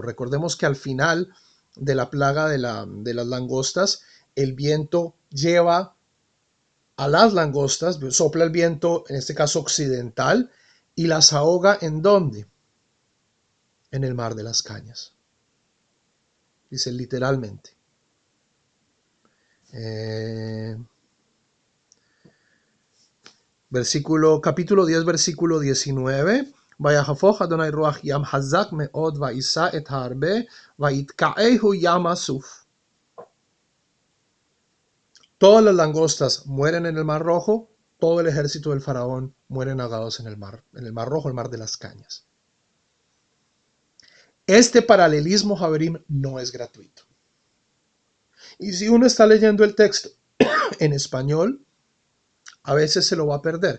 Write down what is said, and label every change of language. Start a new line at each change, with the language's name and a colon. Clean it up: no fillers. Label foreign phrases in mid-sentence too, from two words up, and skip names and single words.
Spanish: Recordemos que al final de la plaga de las langostas, el viento lleva a las langostas, sopla el viento, en este caso occidental, y las ahoga ¿en dónde? En el mar de las cañas. Dice literalmente. Capítulo 10, versículo 19.
Hebrew: ויהפך יהוה רוח ים חזק מאד וישא את הארבה ויתקעהו ים סוף.
Spanish: Todas las langostas mueren en el Mar Rojo todo el ejército del faraón mueren ahogados en el mar Rojo, el mar de las Cañas. Este paralelismo, Javerim, no es gratuito. Y si uno está leyendo el texto en español, a veces se lo va a perder.